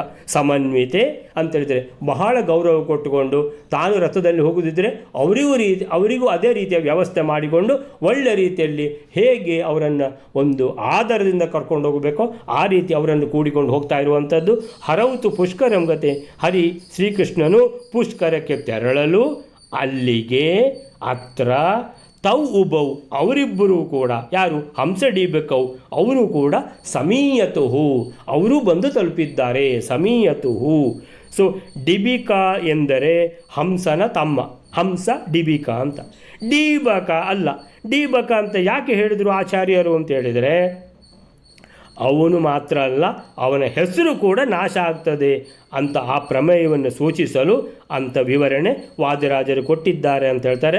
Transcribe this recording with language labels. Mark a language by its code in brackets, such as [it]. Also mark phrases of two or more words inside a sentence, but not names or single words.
[kn] ಸಮನ್ವಿತೆ ಅಂತೇಳಿದರೆ ಬಹಳ ಗೌರವ ಕೊಟ್ಟುಕೊಂಡು, ತಾನು ರಥದಲ್ಲಿ ಹೋಗುದಿದ್ದರೆ ಅವರಿಗೂ ಅದೇ ರೀತಿಯ ವ್ಯವಸ್ಥೆ ಮಾಡಿಕೊಂಡು ಒಳ್ಳೆ ರೀತಿಯಲ್ಲಿ ಹೇಗೆ ಅವರನ್ನು ಒಂದು ಆಧಾರದಿಂದ ಕರ್ಕೊಂಡು ಹೋಗಬೇಕೋ ಆ ರೀತಿ ಅವರನ್ನು ಕೂಡಿಕೊಂಡು ಹೋಗ್ತಾ ಇರುವಂಥದ್ದು. [sa] ಹರೌತು ಪುಷ್ಕರಂ ಗತೆ, [kn] ಹರಿ ಶ್ರೀಕೃಷ್ಣನು ಪುಷ್ಕರಕ್ಕೆ ತೆರಳಲು ಅಲ್ಲಿಗೆ [sa] ಅತ್ರ ತೌ ಉಭೌ [kn] ಅವರಿಬ್ಬರೂ ಕೂಡ, ಯಾರು ಹಂಸಡೀಬಕೌ ಅವರು ಕೂಡ ಸಮೀಯತುಹು ಅವರು ಬಂದು ತಲುಪಿದ್ದಾರೆ. ಸಮೀಯತುಹು. ಸೊ ಡಿಬಿಕಾ ಎಂದರೆ ಹಂಸನ ತಮ್ಮ, ಹಂಸ ಡಿಬಿಕಾ ಅಂತ. ಡೀಬಕ ಅಲ್ಲ, ಡೀಬಕ ಅಂತ ಯಾಕೆ ಹೇಳಿದರು ಆಚಾರ್ಯರು ಅಂತ ಹೇಳಿದರೆ ಅವನು ಮಾತ್ರ ಅಲ್ಲ, ಅವನ ಹೆಸರು ಕೂಡ ನಾಶ ಆಗ್ತದೆ ಅಂತ ಆ ಪ್ರಮೇಯವನ್ನು ಸೂಚಿಸಲು ಅಂಥ ವಿವರಣೆ ವಾದಿರಾಜರು ಕೊಟ್ಟಿದ್ದಾರೆ ಅಂತ ಹೇಳ್ತಾರೆ.